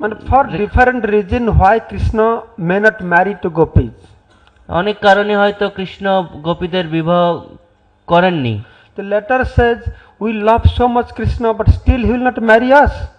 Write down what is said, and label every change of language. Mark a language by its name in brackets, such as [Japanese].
[English] for different reason why Krishna may not marry to gopis. [Bangla] অনেক কারণে হয়তো কৃষ্ণ গোপীদের বিবাহ করেননি। [English] The letter says, we love so much Krishna, but still he will not marry us.